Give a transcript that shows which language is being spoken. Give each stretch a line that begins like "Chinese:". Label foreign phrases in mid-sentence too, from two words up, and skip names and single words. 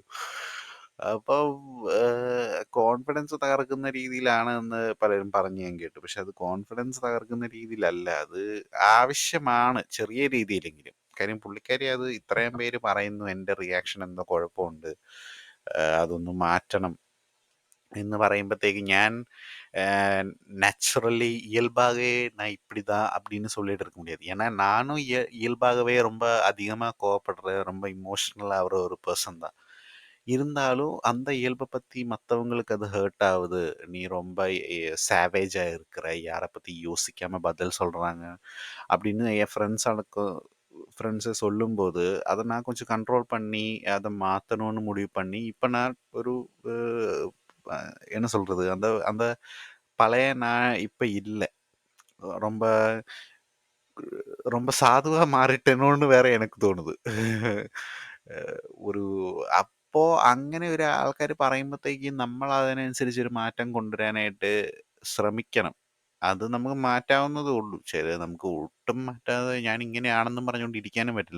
Malayalam: അപ്പം കോൺഫിഡൻസ് തകർക്കുന്ന രീതിയിലാണ് എന്ന് പലരും പറഞ്ഞ് ഞാൻ കേട്ടു. പക്ഷെ അത് കോൺഫിഡൻസ് തകർക്കുന്ന രീതിയിലല്ല. അത് ആവശ്യമാണ് ചെറിയ രീതിയിലെങ്കിലും. കാര്യം പുള്ളിക്കാരി അത് ഇത്രയും പേര് പറയുന്നു എൻ്റെ റിയാക്ഷൻ എന്തോ കുഴപ്പമുണ്ട്. അതൊന്ന് മാറ്റണം എന്ന് പറയുമ്പോഴത്തേക്ക് ഞാൻ
Tamil: நேச்சுரலி இயல்பாகவே நான் இப்படிதான் அப்படின்னு சொல்லிட்டு இருக்க முடியாது. ஏன்னா நானும் இயல்பாகவே ரொம்ப அதிகமாக கோவப்படுற ரொம்ப இமோஷ்னலாக ஆகிற ஒரு பர்சன் தான். இருந்தாலும் அந்த இயல்பை பற்றி மற்றவங்களுக்கு அது ஹர்ட் ஆகுது. நீ ரொம்ப சேவேஜாக இருக்கிற யாரை பற்றி யோசிக்காமல் பதில் சொல்கிறாங்க அப்படின்னு என் ஃப்ரெண்ட்ஸை சொல்லும்போது அதை நான் கொஞ்சம் கண்ட்ரோல் பண்ணி அதை மாற்றணும்னு முடிவு பண்ணி இப்போ நான் ஒரு என்ன சொல்கிறது அந்த அந்த பழைய நான் இப்ப இல்ல. ரொம்ப ரொம்ப
Malayalam: സാധുവാ മാറിട്ടേനോന്ന് വേറെ എനിക്ക് തോന്നുന്നത്. ഒരു അപ്പോ അങ്ങനെ ഒരു ആൾക്കാര് പറയുമ്പത്തേക്കും നമ്മളതിനനുസരിച്ചൊരു മാറ്റം കൊണ്ടുവരാനായിട്ട് ശ്രമിക്കണം. അത് നമുക്ക് മാറ്റാവുന്നതേ ഉള്ളൂ. നമുക്ക് ഒട്ടും മാറ്റാതെ ഞാനിങ്ങനെയാണെന്നും പറഞ്ഞുകൊണ്ട് ഇരിക്കാനും പറ്റില്ല.